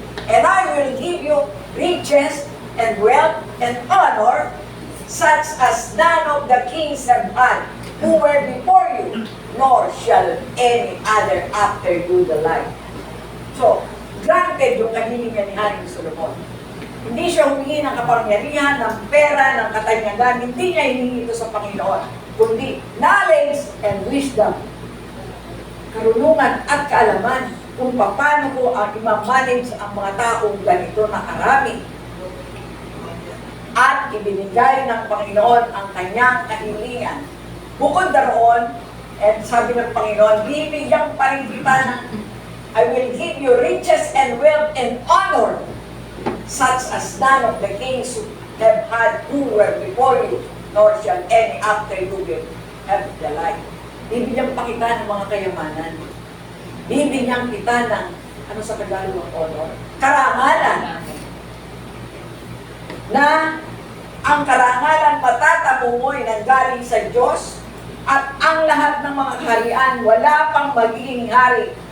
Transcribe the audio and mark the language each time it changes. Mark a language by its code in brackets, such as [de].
[en] And I will give you riches and wealth and honor, such as none of the kings have had who were before you, nor shall any other after you the like. [tl] So, granted yung kahilingan ni Haring Solomon. Hindi siya humingi ng kapangyarihan, ng pera, ng katanyagan. Hindi niya hiningi ito sa Panginoon, kundi [en] knowledge and wisdom. [tl] Karunungan at kaalaman kung paano ko ang imamanage ang mga taong ganito na karami. At ibinigay ng Panginoon ang kanyang kahilingan. Bukod daroon, and sabi ng Panginoon, bibigyan pa rin kita ng [en] I will give you riches and wealth and honor, such as none of the kings who have had who were before you, nor shall any after you will have the like. [tl] Bibigyan pa kita ng mga kayamanan. Bibigyan kita ng, ano sa Tagalog ang honor? Karangalan. Na ang karangalan matatamo mo'y nanggaling sa Diyos, at ang lahat ng mga kaharian wala pang magiging hari.